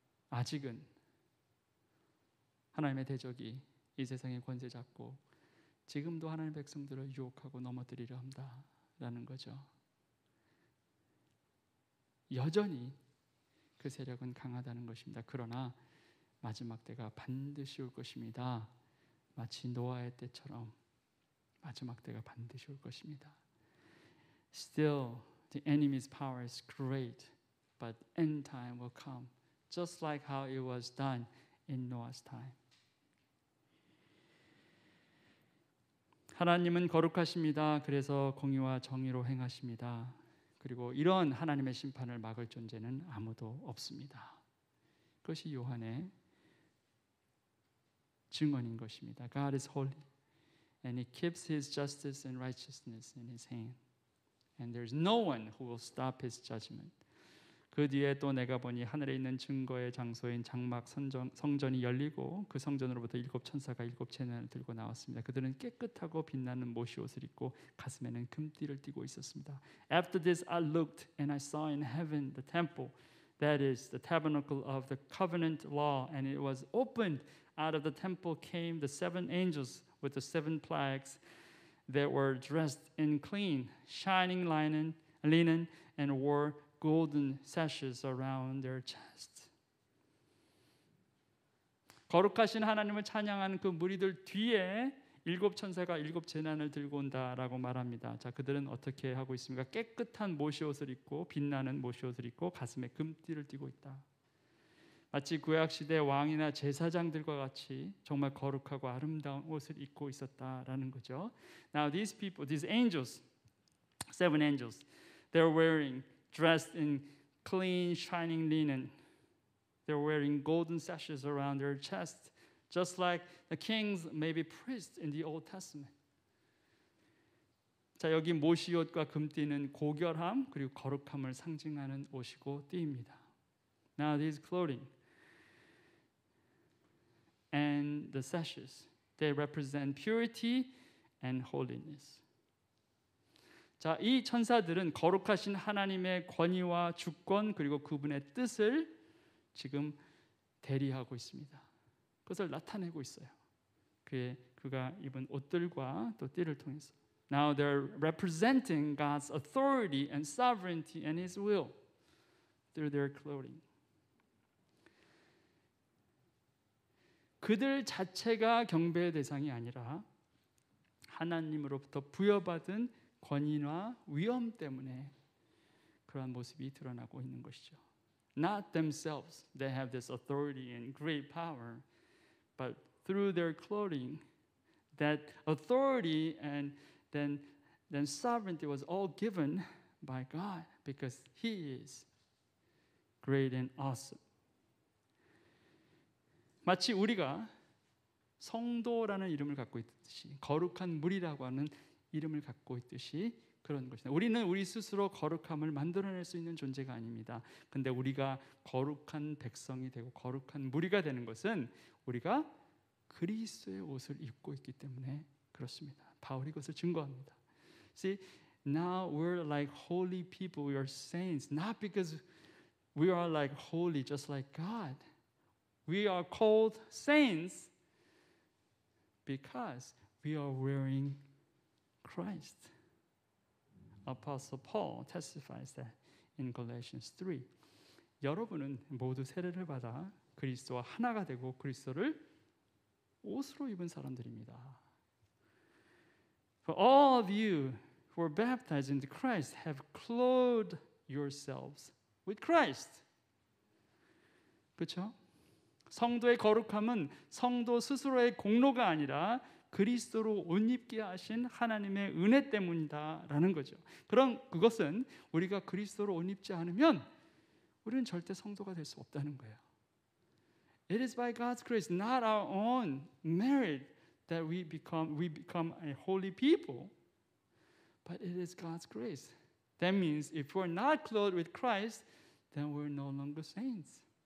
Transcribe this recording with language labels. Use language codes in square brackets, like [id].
[ko] 아직은 하나님의 대적이 이 세상의 권세 잡고 지금도 하나님의 백성들을 유혹하고 넘어뜨리려 한다라는 거죠. 여전히 그 세력은 강하다는 것입니다. 그러나 마지막 때가 반드시 올 것입니다. 마치 노아의 때처럼 마지막 때가 반드시 올 것입니다. [en] Still, the enemy's power is great, but end time will come, just like how it was done in Noah's time. [ko] 하나님은 거룩하십니다. 그래서 공의와 정의로 행하십니다. 그리고 이런 하나님의 심판을 막을 존재는 아무도 없습니다. 그것이 요한의 증언인 것입니다. [en] God is holy, and He keeps His justice and righteousness in His hand, and there's no one who will stop His judgment. [ko] 그 뒤에 또 내가 보니 하늘에 있는 증거의 장소인 장막 성전이 열리고 그 성전으로부터 7 천사가 7 재난을 들고 나왔습니다. 그들은 깨끗하고 빛나는 못이 옷을 입고 가슴에는 금띠를 띠고 있었습니다. [en] After this I looked and I saw in heaven the temple, that is the tabernacle of the covenant law, and it was opened. Out of the temple came the 7 angels with the 7 plagues that were dressed in clean, shining linen and wore golden sashes around their chest. [ko] 거룩하신 하나님을 찬양하는 그 무리들 뒤에 7 천사가 7 재난을 들고 온다라고 말합니다. 자, 그들은 어떻게 하고 있습니까? 깨끗한 못이 옷을 입고 빛나는 못이 옷을 입고 가슴에 금띠를 띠고 있다. 마치 구약 시대 왕이나 제사장들과 같이 정말 거룩하고 아름다운 옷을 입고 있었다라는 거죠. [en] Now these people, these angels, 7 angels, they're wearing dressed in clean, shining linen. They're wearing golden sashes around their chest. just like the kings may be priests in the Old Testament. [ko] 자, 여기 모시옷과 금띠는 고결함 그리고 거룩함을 상징하는 옷이고 띠입니다. [en] Now these clothing and the sashes, they represent purity and holiness. [ko] 자, 이 천사들은 거룩하신 하나님의 권위와 주권 그리고 그분의 뜻을 지금 대리하고 있습니다. 그것을 나타내고 있어요. 그가 입은 옷들과 또 띠를 통해서. [en] Now they're representing God's authority and sovereignty and His will through their clothing. [ko] 그들 자체가 경배의 대상이 아니라 하나님으로부터 부여받은 권위와 위엄 때문에 그러한 모습이 드러나고 있는 것이죠. [en] Not themselves, they have this authority and great power, but through their clothing, that authority and then sovereignty was all given by God because He is great and awesome. [ko] 마치 우리가 성도라는 이름을 갖고 있듯이 거룩한 무리라고 하는 이름을 갖고 있듯이 그런 것이다. 우리는 우리 스스로 거룩함을 만들어낼 수 있는 존재가 아닙니다. 근데 우리가 거룩한 백성이 되고 거룩한 무리가 되는 것은 우리가 그리스도의 옷을 입고 있기 때문에 그렇습니다. 바울이 그것을 증거합니다. [en] See, now we're like holy people, we are saints, not because we are like holy just like God. We are called saints because we are wearing Christ. Apostle Paul testifies that in Galatians 3. [ko] 여러분은 모두 세례를 받아 그리스도와 하나가 되고 그리스도를 옷으로 입은 사람들입니다. [en] For all of you who are baptized into Christ have clothed yourselves with Christ. [ko] 그렇죠? 성도의 거룩함은 성도 스스로의 공로가 아니라 그리스도로 옷 입게 하신 하나님의 은혜 때문이다라는 거죠. 그것은 우리가 그리스도로 옷 입지 않으면 우리는 절대 성도가 될 수 없다는 거예요. [en] It is by God's grace, not our own merit, that we become a holy people, but it is God's grace. That means if we're not clothed with Christ, then we're no longer saints.